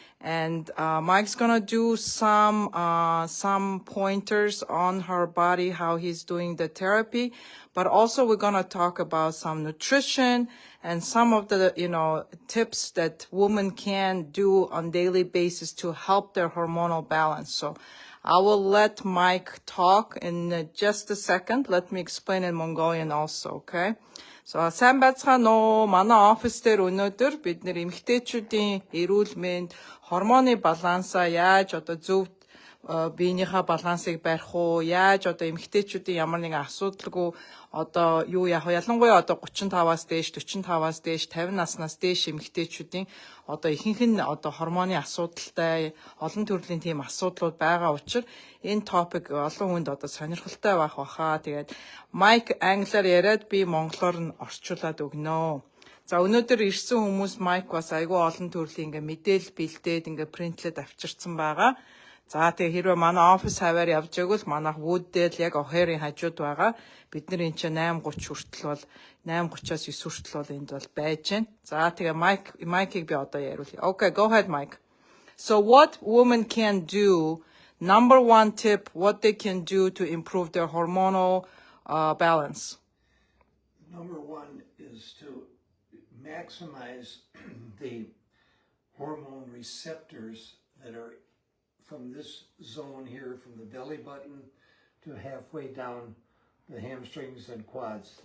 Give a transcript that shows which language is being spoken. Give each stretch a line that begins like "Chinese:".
English: And Mike's gonna do some pointers on her body, how he's doing the therapy, but also we're gonna talk about some nutrition and some of the tips that women can do on daily basis to help their hormonal balance. So I will let Mike talk in just a second. Let me explain in Mongolian also, okay?
Mongolian: So, сайн байцгаана уу. Манай офис дээр өнөөдөр бид нэр эмэгтэйчүүдийн эрүүл мэнд, гормоны балансаа яаж зөв биенийхээ балансыг барих уу, яаж эмэгтэйчүүдийн ямар нэгэн асуудалгүй ялангуяа 35-аас дээш, 45-аас дээш, 50 наснаас дээш эмэгтэйчүүдийн ихэнх нь гормоны асуудалтай, олон төрлийн тийм асуудлууд байгаа учраас энэ топик олон хүнд сонирхолтой байх баха. Тэгээд Майк англиар яриад би монголоор нь орчуулад өгнө. За өнөөдөр ирсэн хүмүүс Майк бас айгүй олон төрлийн мэдээлэл бэлдээд принтлээд авчирсан байгаа. За тэгээ хэрвээ манай офис хаваар явж байгвал манайх Wood-дээр яг O'Hare-ийн хажууд байгаа. Бид нар энэ чинь 8:30 хүртэл бол 8:30-аас 9 хүртэл бол энд бол байж байна. За тэгээ Майкийг би яриулъя.
English: Okay, go ahead, Mike. So what women can do, number one tip, what they can do to improve their hormonal balance. Number one is to maximize the hormone receptors that are from this zone here, from the belly button to halfway down the hamstrings and quads.